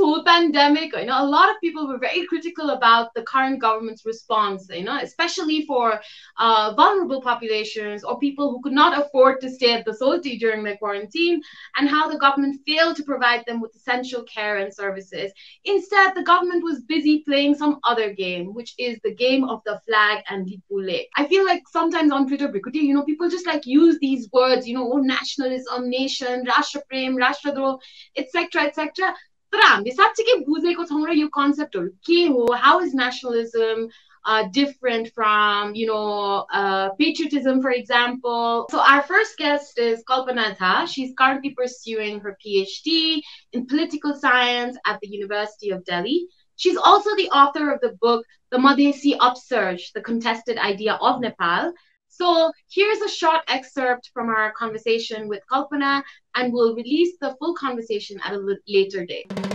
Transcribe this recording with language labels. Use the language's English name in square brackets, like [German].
[English] whole pandemic, a lot of people were very critical about the current government's response, especially for vulnerable populations or people who could not afford to stay at the Solti during their quarantine, and how the government failed to provide them with essential care and services. Instead, the government was busy playing some other game, which is the game of the flag and Lipulekh. I feel like sometimes on Twitter, people just like use these words, nationalism, nation, Rashtra Prem, Rashtradroh, etc., etc. [Nepali] तर हामीले साँच्चै बुझेको छौँ र यो कन्सेप्टहरु के हो, [English] how is nationalism different from patriotism, for example. So our first guest is Kalpana Tha. She's currently pursuing her PhD in political science at the University of Delhi. She's also the author of the book The Madhesi Upsurge, the contested idea of Nepal. So here's a short excerpt from our conversation with Kalpana, and we'll release the full conversation at a later date.